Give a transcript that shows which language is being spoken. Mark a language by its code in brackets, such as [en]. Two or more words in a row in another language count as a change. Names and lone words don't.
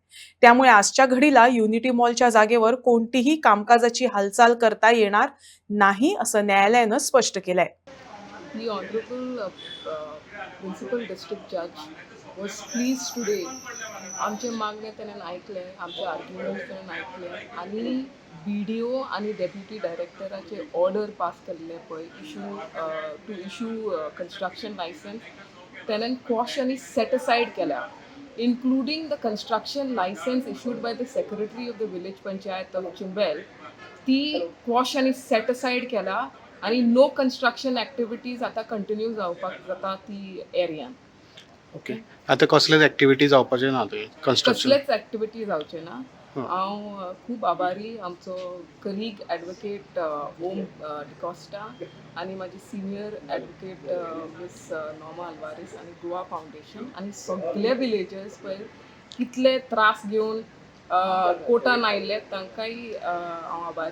[mr] त्यामुळे आजच्या घडीला युनिटी मॉलच्या जागेवर कोणतीही कामकाजाची हालचाल करता येणार नाही असं न्यायालयानं स्पष्ट केलंय. [en] The Honorable Principal District Judge was pleased today. [kok] आमचे मागणे त्याने ऐकले, आमचे आर्ग्युमेंट्स त्याने ऐकले आणि BDO आणि डेप्युटी डायरेक्टराचे ऑर्डर पास केल्ले पळय [en] to issue construction license [kok] त्याने क्वॉश आणि [en] set aside [kok] केल्या, [en] including the construction license issued by the secretary of the village panchayat of Chimbel. [kok] ती क्वॉश आणि [en] set aside [kok] केला आणि [en] no construction activities [kok] आता कंटिन्यू जावपाक जाता ती एरियान. ओके, आता कसलेच ॲक्टिविटी जावपाचे ना कन्स्ट्रक्शन कसलेच ॲक्टिविटी जावचे ना. हांव खूब आभारी आमचो कलीग ॲडवोकेट ओम डिकॉस्टा आनी म्हाजी [en] senior advocate [kok] मिस नॉमा आल्वारीस आनी गोवा फावंडेशन आनी सगळे विलेजर्स पळय कितले त्रास घेवन कोर्टान आयिल्ले तांकांय हांव आभारी.